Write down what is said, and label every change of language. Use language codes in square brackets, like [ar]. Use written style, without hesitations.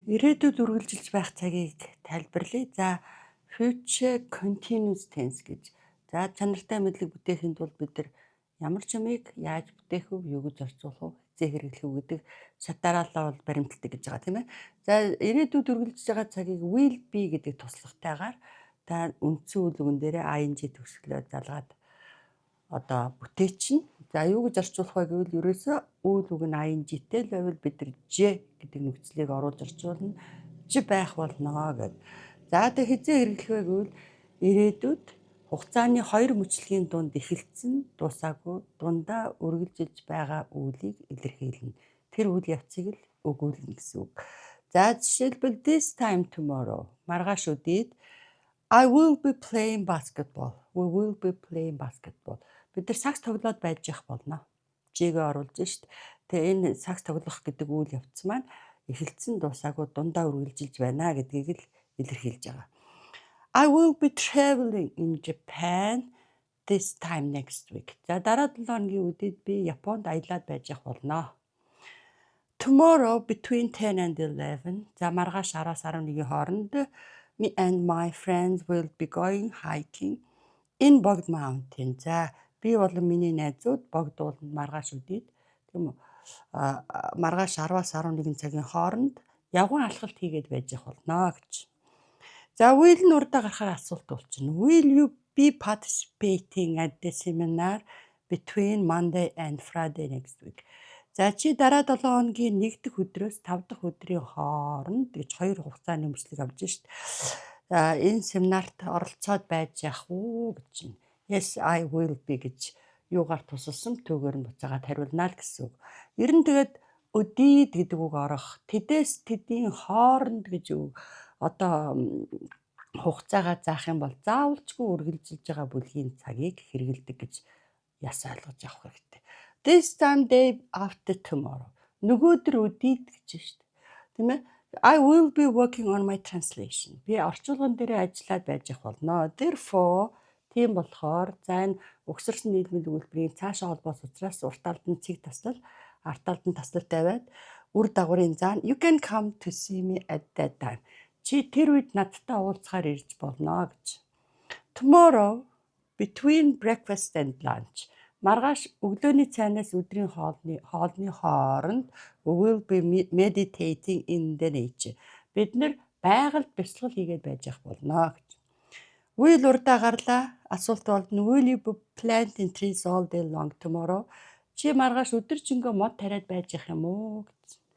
[mn] Ирээдүйд үргэлжилж байх цагийг тайлбарлая. За, future continuous tense гэж. За, чанартай мэдлэг бүтээхийн тулд бид нар ямар ч юмыг яаж бүтээх вэ, юу гэж орчуулах вэ, хизээ хэрэглэх вэ гэдэг шатаараалаа бол баримталдаг гэж байгаа тийм ээ. За, ирээдүйд үргэлжлэж байгаа цагийг will be гэдэг туслахтайгаар та үндсэн үйл үгэн дээрээ ing төгсгөлөө залгаад одоо бүтээчин. За, юу гэж орчуулах вэ гэвэл ерөөсөө үйл үг нь ing-тэй л байвал бид нар ж гэдэг нөхцөлийг оруулж орчуулна. Ж байх болно гэд. За, тэг хизээ хэрэглэх вэ гэвэл ирээдүйд хугацааны хоёр мөчлөгийн дунд эхэлсэн дуусаагүй дундаа үргэлжилж байгаа үйлийг илэрхийлнэ. Тэр үйл явцыг л өгүүлнэ гэсэн үг. За, жишээлбэл [en] this time tomorrow [mn] маргааш өдийд [en] I will be playing basketball. We will be playing basketball. [mn] Бид нар сакс тоглоод байж явах болно. Жигээ оруулж шít. Тэгээ энэ сакс тоглох гэдэг үйл явц маань эхэлсэн дуусаагүй дундаа үргэлжилж байна гэдгийг л илэрхийлж байгаа. [en] I will be traveling in Japan this time next week. [mn] За, дараа 7 хоногийн үдийд би Японд аялаад байж явах болно. [en] Tomorrow between 10 and 11. [mn] За, маргааш 10-аас 11-ийн хооронд [en] me and my friends will be going hiking in Bogd Mountain. [mn] За, би болон миний найзууд Богдууланд маргааш өдийд тийм үү маргааш 10-аас 11 цагийн хооронд явган алхалт хийгээд байж явах болно гэж. За, will нь урдаа гарахаар асуулт болчихно. [en] Will you be participating at the seminar between Monday and Friday next week? [mn] За, чи дараа 7 хоногийн 1 дахь өдрөөс 5 дахь өдрийн хооронд гэж 2 хугацааны мөчлөг авж шít. За, энэ семинарт оролцоод байж явах уу гэж байна. [en] Yes, I will be [mn] гэж юугаар тусалсан төгөөр нь буцаагаад хариулнаа л гэсэн үг. Ер нь тэгээд өдийд гэдэг үг орох, тэдээс тэдийн хооронд гэж үг одоо хугацаагаа заах юм бол заавалчгүй үргэлжилж байгаа бүлгийн цагийг хэрэгэлдэг гэж яс ойлгож авах хэрэгтэй. [en] This time day after tomorrow. [mn] Нөгөөдөр өдийд гэж шүү дээ. Тийм ээ? [en] I will be working on my translation. [mn] Би орчуулган дээр ажиллаад байж явах болно. Therefore, тийм болохоор за энэ угсарсан нийлмэл өгүүлбэрийн цаашаа холбоос учраас урт талд нь цэг таслал, арт талд нь таслал тавиад үр дагаврын заа [en] you can come to see me at that time. [mn] Чи тэр үед надтай уулзахаар ирж болно гэж. [en] Tomorrow between breakfast and lunch. [mn] Маргааш өглөөний цайнаас өдрийн хоолны хооронд [en] we will be meditating in the nature. [mn] Бид нэр байгальд бясалгал хийгээд байж явах болно гэж. Will урдаа гарлаа. Асуулт болно. [en] Will you be planting trees all day long tomorrow? [mn] Чи маргааш өдөржингөө мод тариад байж явах юм уу гэж.